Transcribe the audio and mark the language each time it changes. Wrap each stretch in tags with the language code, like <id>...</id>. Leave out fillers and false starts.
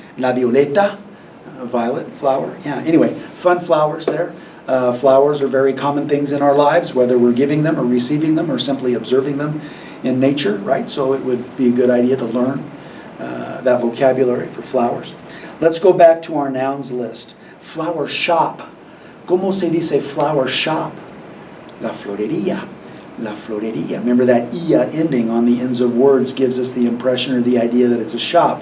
<en>La violeta, violet, flower. Yeah, anyway, fun flowers there. Flowers are very common things in our lives, whether we're giving them or receiving them or simply observing them in nature, right? So it would be a good idea to learn that vocabulary for flowers. Let's go back to our nouns list. Flower shop.</en> <es>¿Cómo se dice flower shop? La florería.</es> <en>Remember that ia ending on the ends of words gives us the impression or the idea that it's a shop.</en>